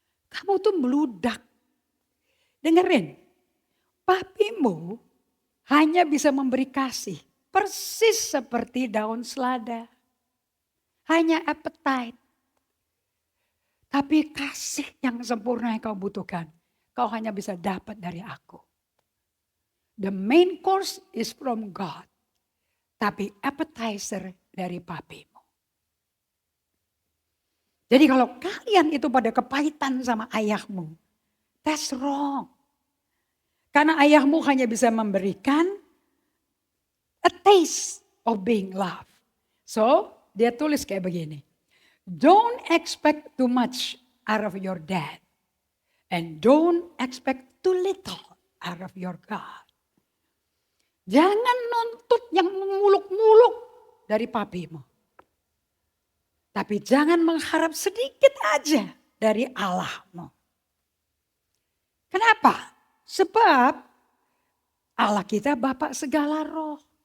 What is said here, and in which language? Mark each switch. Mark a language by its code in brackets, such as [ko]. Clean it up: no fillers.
[id] Kamu tuh meludak. Dengerin, papimu hanya bisa memberi kasih. Persis seperti daun selada. Hanya appetite. Tapi kasih yang sempurna yang kau butuhkan. Kau hanya bisa dapat dari aku. [en] The main course is from God. [id] Tapi appetizer dari papimu. Jadi kalau kalian itu pada kepahitan sama ayahmu. [en] That's wrong. [id] Karena ayahmu hanya bisa memberikan [en] a taste of being loved. [id] So dia tulis kayak begini. [en] Don't expect too much out of your dad. And don't expect too little out of your God. [id] Jangan nuntut yang muluk-muluk dari papimu. Tapi jangan mengharap sedikit aja dari Allahmu. Kenapa? Sebab Allah kita Bapa segala roh.